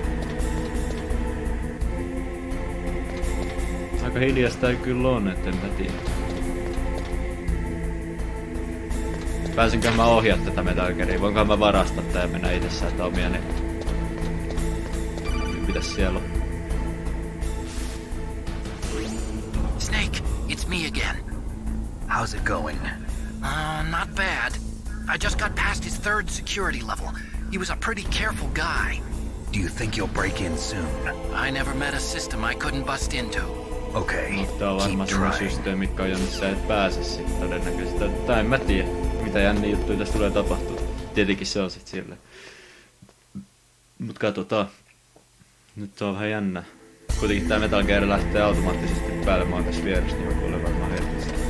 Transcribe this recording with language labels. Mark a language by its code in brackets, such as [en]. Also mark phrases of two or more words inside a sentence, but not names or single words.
[fi] Aika hiljasta ei kyllä on, et en mä tiedä. Pääsinkö mä ohjaa tätä Metal Gearia? Voinkohan mä varastaa tää ja mennä itse säätää omia ne? Mitäs siellä on? [en] Snake, it's me again. How's it going? Not bad. I just got past his 3rd security level. He was a pretty careful guy. Do you think you'll break in soon? I never met a system I couldn't bust into. Okay, [fi] No, tää on varmaan [en] keep [fi] semmonen [en] trying. [fi] systeemi, mikä on jo, missä et pääse sitten todennäköisesti. Tai en mä tiedä, mitä jänniä juttuja tästä tulee tapahtua. Tietenkin se on sit silleen. Mut katsotaan. Nyt on vähän jännä. Kuitenkin tää Metal Gear lähtee automaattisesti päälle, mä oon tässä vieressä, niin mä kuulen varmaan heti.